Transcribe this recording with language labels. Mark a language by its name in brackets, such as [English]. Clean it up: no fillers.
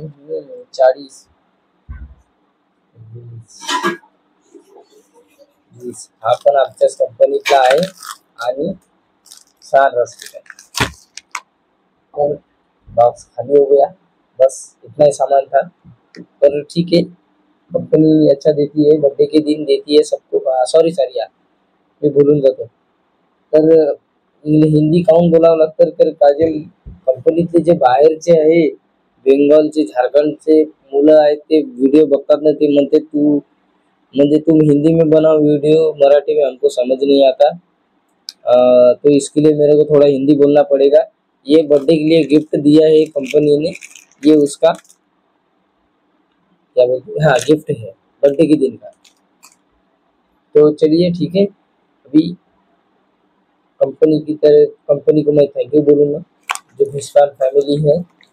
[Marathi] 40, 20 हा पण आमच्याच कंपनीतला आहे. आणि 6 रस्किट आहे. [Hindi] और बॉक्स खाली हो गया, बस इतना ही सामान था. पर ठीक है, कंपनी अच्छा देती है, बर्थडे के दिन देती है सबको. [Marathi] सॉरी यार, मी भूलून जातो. तर हिंदी काहून बोलावं लागतं, तर काजे कंपनीतले जे बाहेरचे आहे, बेंगॉलचे, झारखंडचे मुलं आहेत, ते व्हिडिओ बघतात ना, ते म्हणते [Hindi] तुम हिंदी में बनाओ वीडियो, मराठी में हमको समझ नहीं आता. तो इसके लिए मेरे को थोड़ा हिंदी बोलना पड़ेगा. ये बर्थडे के लिए गिफ्ट दिया है कंपनी ने, ये उसका क्या बोलते हैं, हाँ गिफ्ट है बर्थडे के दिन का. तो चलिए ठीक है, अभी कंपनी को मैं थैंक यू बोलूँगा, जो मुस्कान फैमिली है.